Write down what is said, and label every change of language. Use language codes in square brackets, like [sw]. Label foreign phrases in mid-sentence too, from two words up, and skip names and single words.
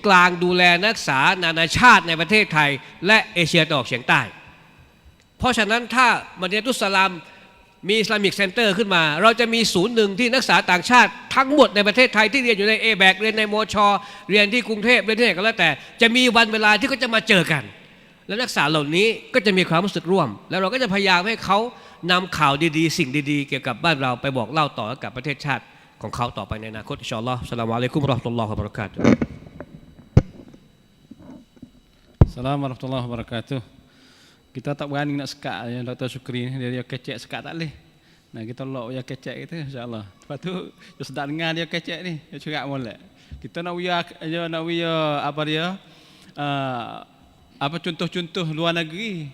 [th] กลางดูแลนักศึกษานานาชาติในประเทศไทยและเอเชียตะวันออกเฉียงใต้เพราะฉะนั้นถ้ามัสยิดุสสลามมีอิสลามิกเซ็นเตอร์ขึ้นมาเราจะมีศูนย์หนึ่งที่นักศึกษาต่างชาติทั้งหมดในประเทศไทยที่เรียนอยู่ในแบกเรียนในมชเรียนที่กรุงเทพเรียนที่ไหนก็แล้วแต่จะมีวันเวลาที่เขาจะมาเจอกันและนักศึกษาเหล่านี้ก็จะมีความรู้สึกร่วมแล้วเราก็จะพยายามให้เขานำข่าวดีๆสิ่งดีๆเกี่ยวกับบ้านเราไปบอกเล่าต่อกับประเทศชาติของเขาต่อไปในอนาคต [ar] إن شاء الله السلام عليكم ورحمة الله وبركاته السلام عليكم ورحمة الله وبركاته. [ms] Kita tak berani nak sekat ya Dr. Syukri ni dia kecek sekat tak leh. Nah kita lock ya kecek kita insya-Allah. Lepas tu dia sedap dengar dia kecek ni, dia cerak molek. Kita nak apa dia? Apa contoh-contoh luar negeri.